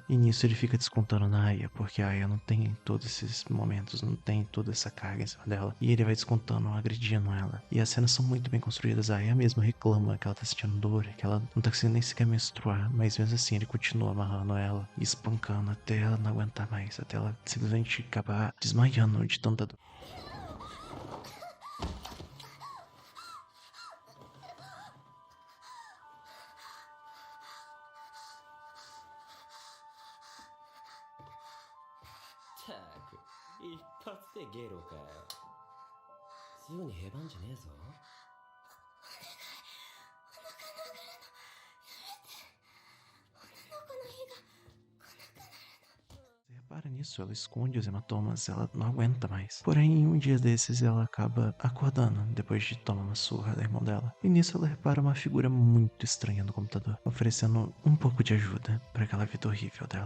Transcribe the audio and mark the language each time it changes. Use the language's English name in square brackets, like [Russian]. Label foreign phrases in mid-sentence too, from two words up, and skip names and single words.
[Portuguese] E nisso ele fica descontando na Aya, porque a Aya não tem todos esses momentos, não tem toda essa carga em cima dela. E ele vai descontando, agredindo ela. E as cenas são muito bem construídas. A Aya mesmo reclama que ela tá sentindo dor, que ela não tá conseguindo nem sequer menstruar. Mas mesmo assim ele continua amarrando ela e espancando até ela não aguentar mais, até ela simplesmente acabar desmaiando de tanta dor. [Japanese] ったく一発でゲロかよ。すぐにへばんじゃねえぞ。 [Portuguese] Você repara nisso, ela esconde os hematomas, ela não aguenta mais. Porém, um dia desses, ela acaba acordando, depois de tomar uma surra da irmã dela. E nisso ela repara uma figura muito estranha no computador, oferecendo um pouco de ajuda para aquela vida horrível dela.